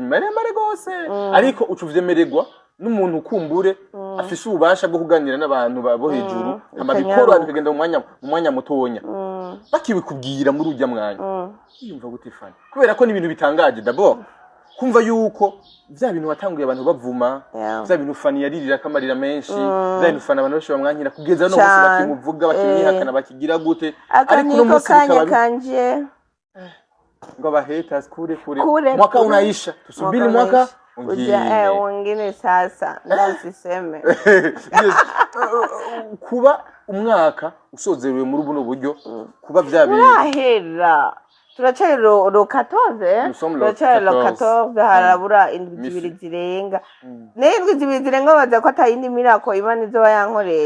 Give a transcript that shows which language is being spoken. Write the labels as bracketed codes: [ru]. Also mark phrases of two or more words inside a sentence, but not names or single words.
[rn] maremare gose ariko ucuvyemererwa n'umuntu kumbure afise ububasha bwo kuganira n'abantu babo hejuru amabikoro bikagenda mu mwanya mutonya bakibikubwira muri ujya mwanya yumva gute fani kubera ko ni ibintu bitangaje d'abord kumva yuko vya bintu watanguye abantu bavuma vya bintu fani yaririra kamarira menshi vya bintu fani abantu bashobora mwanyira kugeza no musi bakimuvuga bakimihakana bakigira gute ariko no musi kanje ngo haters kure [sw] mwaka unaisha tusubiri mwaka wengine sasa ndasiseme [rn] kuba umwaka usozerewe muri buno buryo kuba vyabiri ahera turacari ro 14 turacari ro 14 harabura indwi zibiri zirenga n'indwi zibiri zirenga baza ko atayindi mirako Imana izoba yankoreye